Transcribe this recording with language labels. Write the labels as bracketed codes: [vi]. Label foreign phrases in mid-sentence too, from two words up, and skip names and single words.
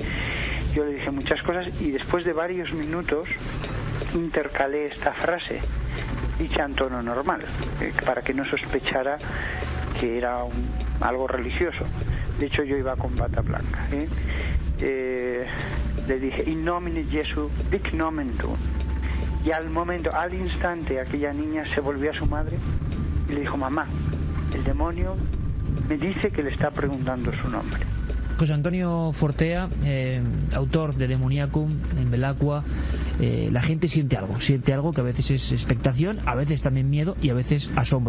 [es] Yo le dije muchas cosas y después de varios minutos intercalé esta frase, dicha en tono normal, para que no sospechara que era algo religioso. De hecho yo iba con bata blanca. Le dije, [la] in nomine Jesu, dic nomen tu. [es] Y al instante, aquella niña se volvió a su madre y le dijo, mamá, el demonio me dice que le está preguntando su nombre. José Antonio Fortea, autor de Demoniacum, en Belacqua, la gente siente algo que a veces es expectación, a veces también miedo y a veces asombro.